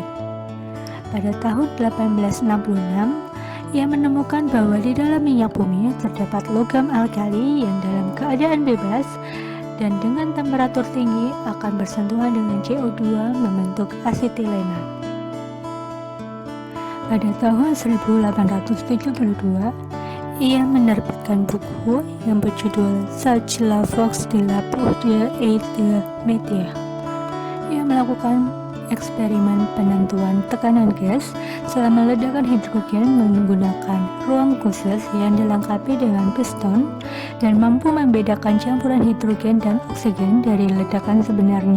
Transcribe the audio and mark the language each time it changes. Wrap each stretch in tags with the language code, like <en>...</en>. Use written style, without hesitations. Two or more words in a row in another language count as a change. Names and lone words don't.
<id>Pada tahun 1866, ia menemukan bahwa di dalam minyak bumi terdapat logam alkali yang dalam keadaan bebas dan dengan temperatur tinggi akan bersentuhan dengan CO2 membentuk asetilena. Pada tahun 1872, ia menerbitkan buku yang berjudul Sur la force de la poudre et de métier. Ia melakukan eksperimen penentuan tekanan gas selama ledakan hidrogen menggunakan ruang khusus yang dilengkapi dengan piston dan mampu membedakan campuran hidrogen dan oksigen dari ledakan sebenarnya.</id>